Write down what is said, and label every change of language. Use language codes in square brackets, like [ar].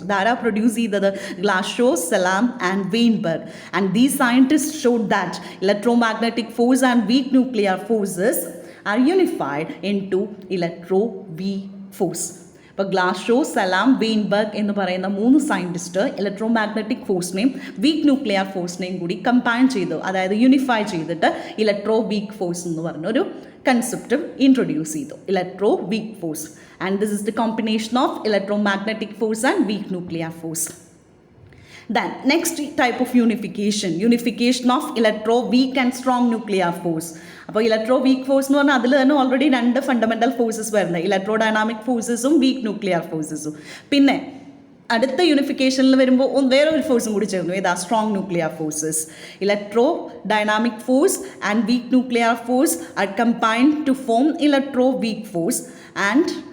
[en] That are produced either the Glasgow, Salam and Weinberg. And these scientists showed that electromagnetic force and weak nuclear forces are unified into electro-weak force. [ml] ഇപ്പോൾ ഗ്ലാഷോ, സലാം, Weinberg എന്ന് പറയുന്ന 3 scientist electromagnetic ഫോഴ്സിനെയും weak nuclear ഫോഴ്സിനെയും കൂടി combine ചെയ്തു, അതായത് unify ചെയ്തിട്ട് electro week force എന്ന് പറഞ്ഞൊരു concept introduce ചെയ്തു. [en] Electro weak force. And this is the combination of electromagnetic force and weak nuclear force. Then next type of unification of electro weak and strong nuclear force. [ml] അപ്പോൾ electro week force എന്ന് പറഞ്ഞാൽ അതിൽ തന്നെ already 2 fundamental forces വരുന്നത്, electro dynamic ഫോഴ്സസും weak nuclear ഫോഴ്സസും. പിന്നെ അടുത്ത യൂണിഫിക്കേഷനിൽ വരുമ്പോൾ വേറെ ഒരു ഫോഴ്സും കൂടി ചേർന്നു. ഏതാ? [en] Strong nuclear forces. Electro dynamic force and weak nuclear force are combined to form electro weak force, and